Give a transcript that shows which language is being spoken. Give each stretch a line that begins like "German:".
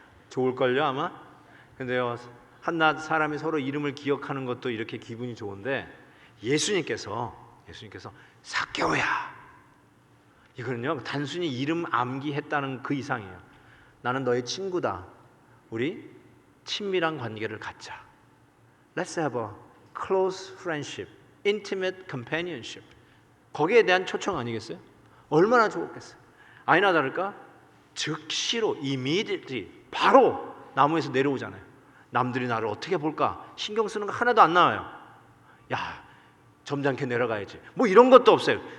Korean: 좋을걸요 아마? 근데요, 한낱 사람이 서로 이름을 기억하는 것도 이렇게 기분이 좋은데 예수님께서 삭개오야, 이거는요 단순히 이름 암기했다는 그 이상이에요. 나는 너의 친구다. 우리 친밀한 관계를 갖자.
English: Let's have a close friendship, intimate companionship.
Korean: 거기에 대한 초청 아니겠어요? 얼마나 좋겠어요. 아니나 다를까 즉시로
English: immediately
Korean: 바로 나무에서 내려오잖아요. 남들이 나를 어떻게 볼까 신경 쓰는 거 하나도 안 나와요. 야, 점잖게 내려가야지. 뭐 이런 것도 없어요.